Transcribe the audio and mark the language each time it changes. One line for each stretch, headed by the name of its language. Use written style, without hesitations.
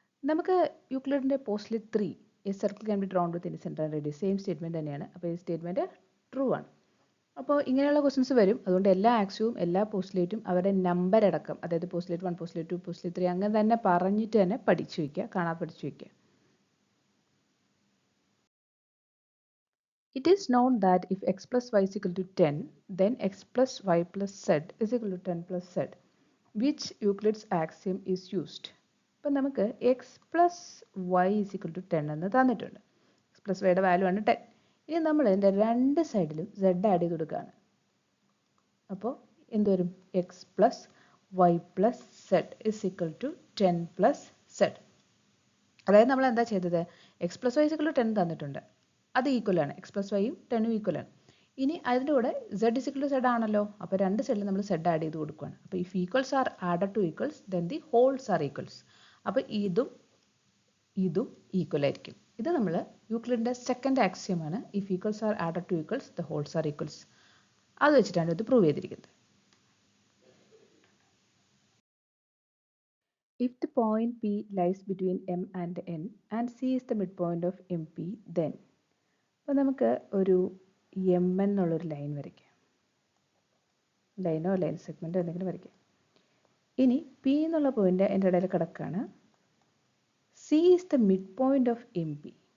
Malayalam: നമുക്ക് യൂക്ലിഡിൻ്റെ postulate 3
English: a circle can be drawn with any centre and radius same statement
Malayalam: തന്നെയാണ്. അപ്പോൾ ഈ statement true ആണ്. അപ്പോൾ ഇങ്ങനെയുള്ള ക്വസ്റ്റ്യൻസ് വരും. അതുകൊണ്ട് എല്ലാ ആക്സിയവും എല്ലാ പോസ്റ്റ്ലേറ്റും അവരുടെ നമ്പർ അടക്കം, അതായത് പോസ്റ്റ്ലേറ്റ് 1, പോസ്റ്റ്ലേറ്റ് 2, പോസ്റ്റ്ലേറ്റ് 3 അങ്ങനെ തന്നെ പറഞ്ഞിട്ട് തന്നെ പഠിച്ചു വയ്ക്കുക, കാണാൻ പഠിച്ചു വയ്ക്കുക.
English: It is known that if x plus y is equal to 10, then x plus y plus z is equal to 10 plus z. Which Euclid's axiom is used?
Malayalam: അപ്പോൾ നമുക്ക്
English: x plus y is equal to 10
Malayalam: എന്ന് തന്നിട്ടുണ്ട്. X plus വൈയുടെ value ആണ് 10. ഇനി നമ്മൾ ഇതിൻ്റെ രണ്ട് സൈഡിലും z ആഡ് ചെയ്ത് കൊടുക്കുകയാണ്. അപ്പോൾ എന്ത് വരും?
English: X plus y plus z is equal to 10 plus z.
Malayalam: അതായത് നമ്മൾ എന്താ ചെയ്തത്?
English: x plus y is equal to 10
Malayalam: തന്നിട്ടുണ്ട്. അത് ഈക്വൽ ആണ്. എക്സ് പ്ലസ് വൈയും 10ഉം ഈക്വൽ ആണ്. ഇനി അതിൻ്റെ കൂടെ z is equal to Z ആണല്ലോ. അപ്പോൾ രണ്ട് സൈഡിൽ നമ്മൾ സെഡ് ആഡ് ചെയ്ത് കൊടുക്കുകയാണ്. അപ്പോൾ
English: If equals are added to equals then the wholes are equals.
Malayalam: അപ്പോൾ ഇതും ഇതും ഈക്വൽ ആയിരിക്കും. ഇത് നമ്മൾ യൂക്ലിഡിൻ്റെ second ആക്സിയമാണ്.
English: If equals are added to equals the wholes are equals.
Malayalam: അത് വെച്ചിട്ടാണ് ഇത് പ്രൂവ് ചെയ്തിരിക്കുന്നത്.
English: If the point P lies between M and N and C is the midpoint of MP, then.
Malayalam: അപ്പോൾ നമുക്ക് ഒരു എം എന്നുള്ളൊരു ലൈൻ വരയ്ക്കാം. ലൈനോ line സെഗ്മെൻറ്റോ എന്തെങ്കിലും വരയ്ക്കാം. ഇനി പി എന്നുള്ള പോയിന്റ് എൻ്റെ ഇടയിൽ കിടക്കുകയാണ്.
English: C is the mid point of M P.